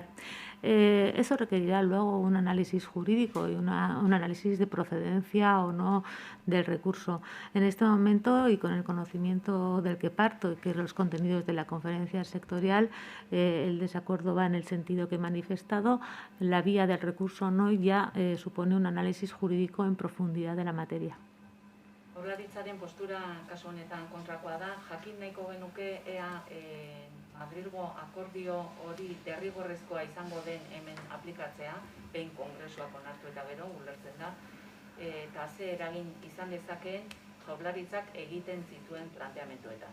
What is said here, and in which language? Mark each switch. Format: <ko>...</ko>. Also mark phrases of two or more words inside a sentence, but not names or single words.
<es>Eso requerirá luego un análisis jurídico y un análisis de procedencia o no del recurso. En este momento, y con el conocimiento del que parto, que es los contenidos de la conferencia sectorial, el desacuerdo va en el sentido que he manifestado. La vía del recurso no ya supone un análisis jurídico en profundidad de la materia.</es> <eu>Jaurlaritzaren postura kasu honetan kontrakoa da, jakin nahiko genuke ea Madrilgo akordio hori derrigorrezkoa izango den hemen aplikatzea, behin kongresuak onartu eta gero ulertzen da, eta ze eragin izan dezakeen Jaurlaritzak egiten zituen planteamenduetan.</eu>